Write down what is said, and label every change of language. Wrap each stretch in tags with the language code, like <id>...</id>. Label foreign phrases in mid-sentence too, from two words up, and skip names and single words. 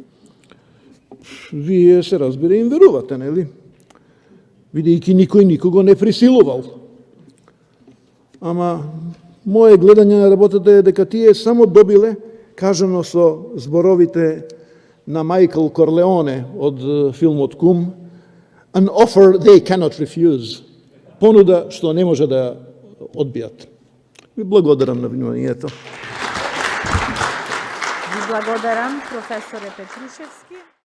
<mk>Вие се разбира им верувате, нели? Видејќи никој никого не присилувал. Ама, моje гледање на работата е дека тие само добиле, кажано со зборовите на Майкл Корлеоне од филмот Кум,</mk> <en>an offer they cannot refuse.</en> <mk>Понуда што не може да одбијат. Ви благодарам на вниманието. Ви благодарам, професоре Петрушевски.</mk>